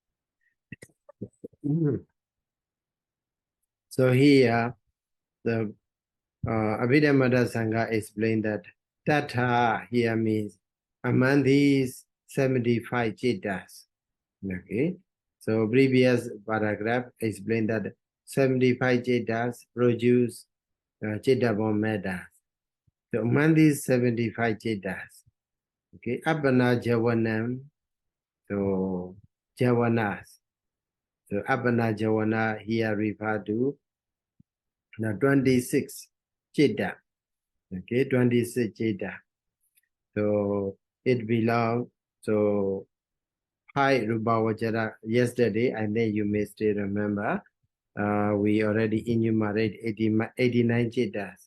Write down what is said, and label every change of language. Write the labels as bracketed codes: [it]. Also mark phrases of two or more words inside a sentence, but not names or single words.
[en] So here the Abhidhamma Sangha explained that Tata here means among these 75 Jittas. Okay, so previous paragraph explained that 75 Jittas produce Jitta-born matters. So among these 75 Jittas, okay, [pi] Appana Javanam, [en] so Javanas. So [pi] Appana Javana [en] here refer to the 26 Jitta. Okay, 26 Jitta. So it belongs, so hi Rūpapariccheda, yesterday, and then you may still remember, we already enumerated 89 Jittas.